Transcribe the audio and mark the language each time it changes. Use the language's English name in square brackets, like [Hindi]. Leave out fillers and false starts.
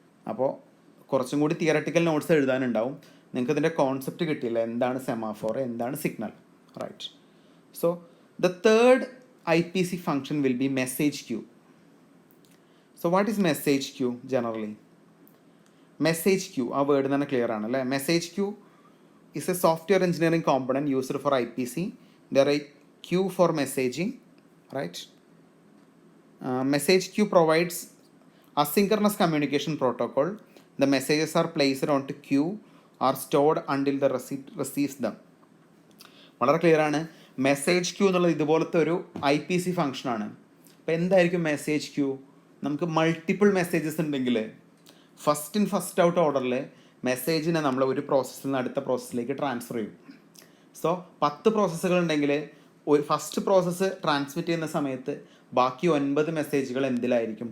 [Malayalam] അപ്പോൾ കുറച്ചും കൂടി തിയറട്ടിക്കൽ നോട്ട്സ് എഴുതാനുണ്ടാവും. നിങ്ങൾക്ക് ഇതിൻ്റെ കോൺസെപ്റ്റ് കിട്ടിയില്ല, എന്താണ് സെമാഫോർ, എന്താണ് signal, right? [English] So the third IPC function will be message queue. So what is message queue generally? [Malayalam] Message queue ആ വേർഡ് തന്നെ ക്ലിയർ ആണ് അല്ലേ. [English] Message queue is a software engineering component used for IPC. There are a queue for messaging, right? Message queue provides asynchronous communication protocol. The messages are placed onto queue or stored until the receipt receives them. [Malayalam] വളരെ clear ആണ്. Message queue എന്നുള്ളത് ഇതുപോലത്തെ ഒരു IPC ഫംഗ്ഷനാണ്. അപ്പോൾ എന്തായിരിക്കും message queue? നമുക്ക് multiple messages ഉണ്ടെങ്കിൽ ഫസ്റ്റ് ഇൻ ഫസ്റ്റ് ഔട്ട് ഓർഡറിൽ മെസ്സേജിനെ നമ്മൾ ഒരു പ്രോസസ്സിൽ നിന്ന് അടുത്ത പ്രോസസ്സിലേക്ക് ട്രാൻസ്ഫർ ചെയ്യും. സോ 10 പ്രോസസ്സുകൾ ഉണ്ടെങ്കിൽ ഒരു ഫസ്റ്റ് പ്രോസസ്സ് ട്രാൻസ്മിറ്റ് ചെയ്യുന്ന സമയത്ത് ബാക്കി 9 മെസ്സേജുകൾ എന്തിലായിരിക്കും?